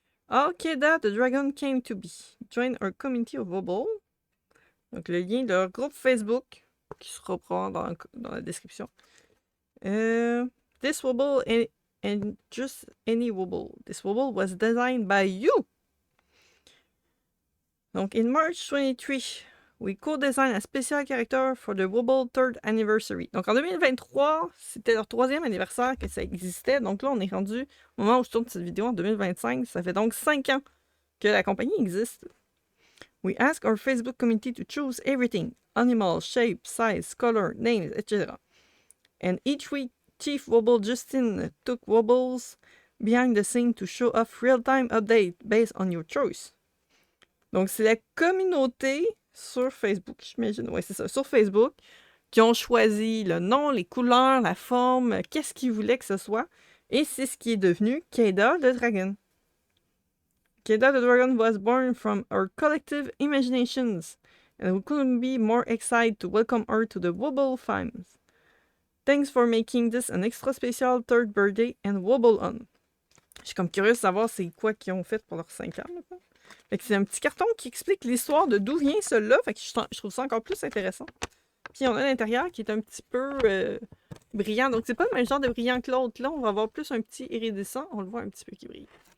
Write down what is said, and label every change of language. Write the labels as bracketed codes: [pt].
[en] Okay, that the dragon came to be. Join our community of Wobble. [fr] Donc, le lien de leur groupe Facebook, qui sera probablement dans la description. [en] This Wobble and just any Wobble. This Wobble was designed by you. Donc, in March 23, we co-designed a special character for the Wobble 3rd anniversary. [fr] Donc, en 2023, c'était leur 3e anniversaire que ça existait. Donc là, on est rendu, au moment où je tourne cette vidéo, en 2025. Ça fait donc 5 ans que la compagnie existe. [en] We ask our Facebook community to choose everything: animal, shape, size, color, names, etc. And each week, Chief Wobble Justin took Wobbles behind the scene to show off real-time updates based on your choice. [fr] Donc, c'est la communauté sur Facebook, j'imagine. Oui, c'est ça, sur Facebook, qui ont choisi le nom, les couleurs, la forme, qu'est-ce qu'ils voulaient que ce soit. Et c'est ce qui est devenu Keda the Dragon. [en] Keda the Dragon was born from our collective imaginations, and we couldn't be more excited to welcome her to the Wobble fam. Thanks for making this an extra special 3rd birthday and Wobble on. [fr] Je suis comme curieuse de savoir c'est quoi qu'ils ont fait pour leurs 5 ans maintenant. Fait que c'est un petit carton qui explique l'histoire de d'où vient cela. Fait que je trouve ça encore plus intéressant. Puis on a l'intérieur qui est un petit peu brillant. Donc c'est pas le même genre de brillant que l'autre. Là, on va avoir plus un petit iridescent. On le voit un petit peu qui brille.